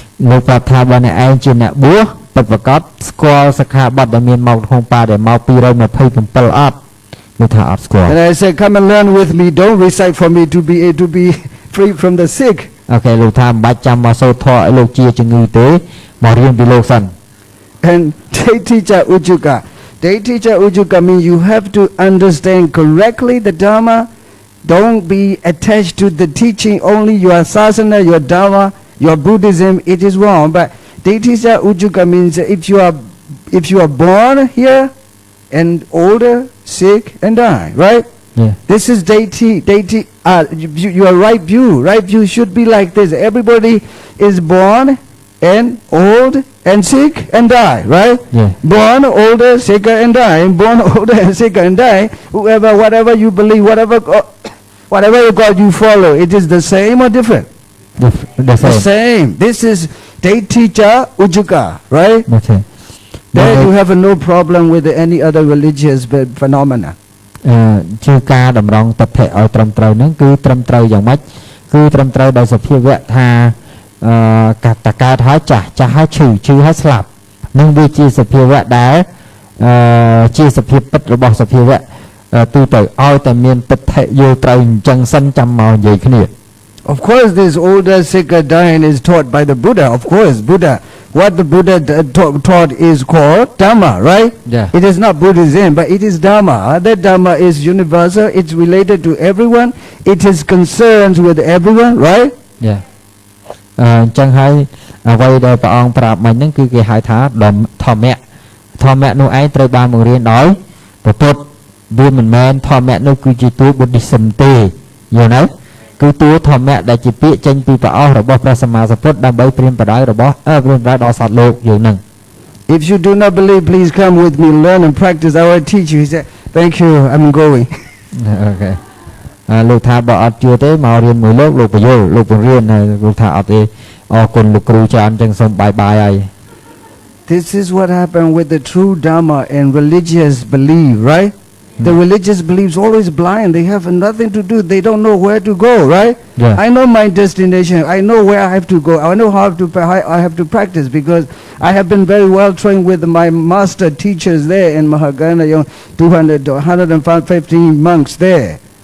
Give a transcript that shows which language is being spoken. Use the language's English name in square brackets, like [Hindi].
[Khmer] លោកប្រាប់ថាបើអ្នកឯងជាអ្នកបួសពិតប្រាកដស្គាល់សិក្ខាបទដែលមានមកក្នុងបាដែលមក227អត់លោកថាអត់ស្គាល់ [English] And I said, come and learn with me. Don't recite for me to be free from the sick. [Khmer] ok លោកថាមិនបាច់ចាំមកសូត្រធម៌ឲ្យលោកជាជំងឺទេមករៀនពីលោកសិន [English] And Daitica Ujuka means you have to understand correctly the Dharma. Don't be attached to the teaching only your sasana, your Dharma, your Buddhism. It is wrong. But Daitica Ujuka means if you are born here and older, sick and die, right? Yeah. This is deity. Your right view. Right view should be like this. Everybody is born and old and sick and die, right? Yeah. Born, older, sicker and die. Born, older and sicker and die. Whatever you believe, whatever God you follow, it is the same or different? The same. This is Daitica Ujuka, right? Okay. There you have no problem with any other religious phenomena. [Khmer] ជាការតម្រង់តថៈឲ្យត្រឹមត្រូវហ្នឹងគឺត្រឹមត្រូវយ៉ាងម៉េចគឺត្រឹមត្រូវដោយសភាវៈថាកាត់តកើតហើយចាស់ហើយឈឺហើយស្លាប់នឹងវាជាសភាវៈដែលជាសភាពពិតរបស់សភាវៈទូទៅឲ្យតែមានតថៈយល់ត្រូវអញ្ចឹងសិនចាំមកនិយាយគ្នា [English] Of course this older sicker dying is taught by the Buddha. Of course what the Buddha taught is called Dhamma, right? Yeah. It is not Buddhism, but it is Dhamma. That Dhamma is universal. It's related to everyone. It is concerned with everyone, right? Yeah. [Khmer] អញ្ចឹងហើយអ្វីដែលព្រះអង្គប្រាប់មិញហ្នឹងគឺគេហៅថាធម្មៈនោះឯងត្រូវបានបង្រៀនដោយព្រះពុទ្ធវាមិនមែនធម្មៈនោះគឺជាតួ Buddhism ទេយល់ទេគឺតួធម្មៈដែលជាពាក្យចេញពីព្រះអស់របស់ព្រះសម្មាសម្ពុទ្ធដើម្បីព្រាមប្រដៅដល់សត្វលោកយើងហ្នឹង [English] If you do not believe, please come with me, learn and practice. I will teach you. He said, thank you, I'm going. Okay. [Khmer] លោកថាបើអត់ជឿទេមករៀនមួយលោកបញ្យល់លោកបង្រៀនហើយលោកថាអត់ទេអរគុណលោកគ្រូច្រើនអញ្ចឹងសូមបាយហើយ [English] This is what happened with the true Dhamma and religious belief, right? The religious beliefs always blind. They have nothing to do. They don't know where to go, right? Yeah. I know my destination. I know where I have to go. I know how I have to practice because I have been very well trained with my master teachers there in Mahagana, 200 to 115 monks there.